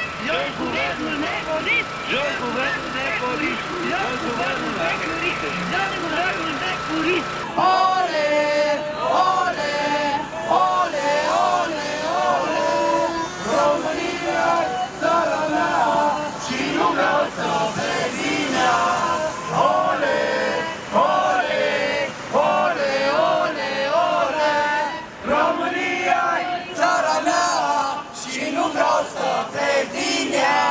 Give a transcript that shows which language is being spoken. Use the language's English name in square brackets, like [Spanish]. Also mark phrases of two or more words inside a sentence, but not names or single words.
[Romanian] Jos guvernul nepotist! Jos guvernul nepotist! Jos guvernul nepotist! Jos guvernul nepotist! Ole! Ole! Ole! Ole! Ole! România, țara mea, și nu vreau să prevină! Ole! Ole! Ole! Ole! Ole! România-i țara mea și nu vreau să plec din ea!